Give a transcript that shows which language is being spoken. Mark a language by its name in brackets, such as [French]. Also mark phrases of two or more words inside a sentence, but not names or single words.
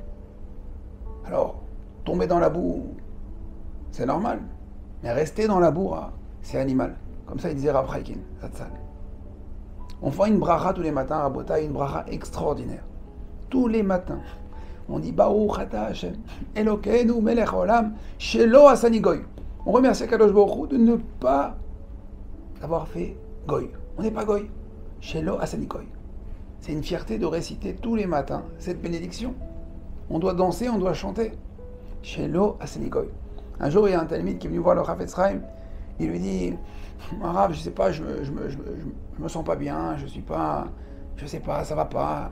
[French] Alors, tomber dans la boue, c'est normal. Mais rester dans la boue, c'est animal. Comme ça, il disait Rav Chaikin, Zatzal. On fait une bracha tous les matins, Rabotai, une bracha extraordinaire. Tous les matins. On dit [Hebrew] ברוך אתה השם, אלוקינו מלך עולם, שלא עשני גוי. [French] On remercie [Hebrew] קדוש ברוך הוא [French] de ne pas avoir fait Goy. On n'est pas Goy. [Hebrew] שלא עשני גוי. [French] C'est une fierté de réciter tous les matins cette bénédiction. On doit danser, on doit chanter. [Hebrew] שלא עשני גוי. [French] Un jour, il y a un talmide qui est venu voir le Chafetz Chaim. Il lui dit, Rav, je sais pas, je me sens pas bien, je sais pas, ça va pas.